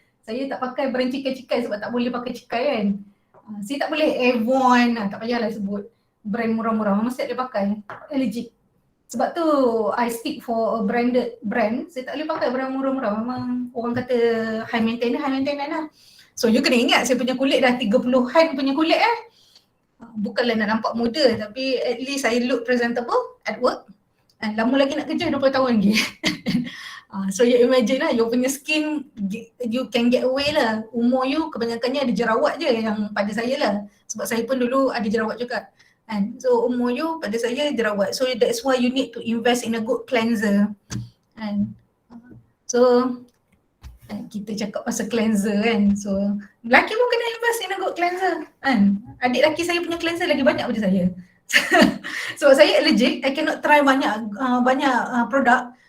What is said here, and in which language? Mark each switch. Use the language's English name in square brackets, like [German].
[Malay] Saya tak pakai brand cikai-cikai sebab tak boleh pakai cikai kan. Saya tak boleh Avon, tak payahlah sebut brand murah-murah. Memang saya boleh pakai. [English] Allergic. [Malay] Sebab tu [English] I stick for a branded brand. [Malay] Saya tak boleh pakai brand murah-murah. Memang orang kata high maintenance lah. So you kena ingat saya punya kulit dah 30-an punya kulit Bukanlah nak nampak muda tapi [English] at least I look presentable at work. [Malay] Lama lagi nak kerja 20 tahun lagi. So you imagine lah, you punya skin, [English] you can get away [Malay] lah. Umur you kebanyakannya ada jerawat je yang pada saya lah. Sebab saya pun dulu ada jerawat juga. So umur you pada saya jerawat. [English] So that's why you need to invest in a good cleanser. [Malay] So kita cakap pasal cleanser kan. So lelaki pun kena [English] invest in a good cleanser [Malay] kan. Adik lelaki saya punya cleanser lagi banyak pada saya. Sebab saya allergic, [English] I cannot try [Malay] banyak produk.